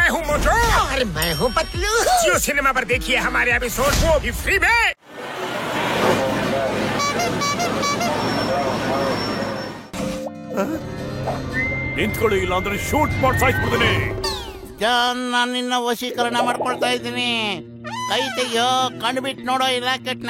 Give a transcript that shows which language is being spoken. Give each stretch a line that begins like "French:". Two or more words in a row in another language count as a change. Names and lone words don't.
Hindi: मोटू और मैं हूँ पतलू। जियो सिनेमा पर देखिए हमारे एपिसोड, वो भी फ्री में।
Kannada: ನಿಂತ್ಕೊಳ್ಳಿ, ಇಲ್ಲ ಅಂದ್ರೆ ಶೂಟ್ ಮಾಡಿ ಸಾಯಿಸ್ಬಿಡ್ತೀನಿ. ಜಾನ್, ನಾನು ನಿನ್ನ ವಶೀಕರಣ ಮಾಡ್ಕೊಳ್ತಾ ಇದ್ದೀನಿ. ಕೈ ತೆಗಿಯೋ, ಕಂಡುಬಿಟ್ಟು ನೋಡೋ ಈ ರಾಕೆಟ್ನ.